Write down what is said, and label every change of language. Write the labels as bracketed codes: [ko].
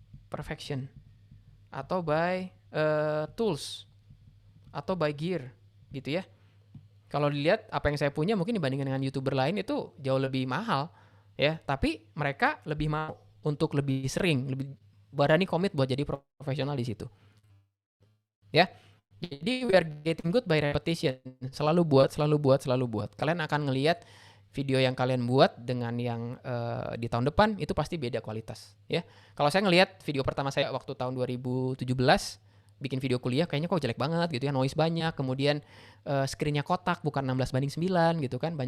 [en] perfection, atau by tools, atau by gear gitu ya. [id] Kalau dilihat apa yang saya punya mungkin dibandingkan dengan YouTuber lain itu jauh lebih mahal ya, tapi mereka lebih mau untuk lebih sering, lebih berani komit buat jadi profesional di situ. Ya. [en] Jadi we are getting good by repetition. [id] Selalu buat, selalu buat, selalu buat. Kalian akan ngelihat video yang kalian buat dengan yang di tahun depan itu pasti beda kualitas ya. Kalau saya ngelihat video pertama saya waktu tahun 2017 bikin video kuliah kayaknya kok jelek banget gitu ya, noise banyak, kemudian screen-nya kotak bukan 16:9 gitu kan.